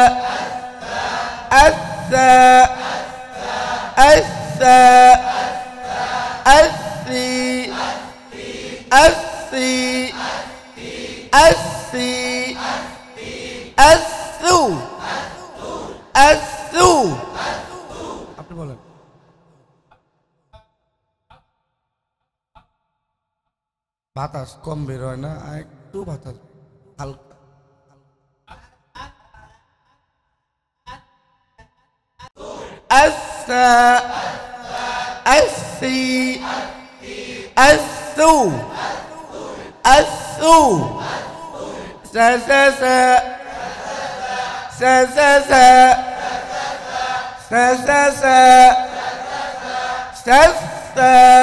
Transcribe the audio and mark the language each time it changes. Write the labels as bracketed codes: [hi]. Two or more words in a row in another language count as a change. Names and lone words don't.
[bn] asta asta asri asri asri asu asu আপনি বলেন। বাতাস কম বের হয় না, আর একটু বাতাস হালকা। asa asi asu asu sa sa sa sa sa sa sa sa sa sa sa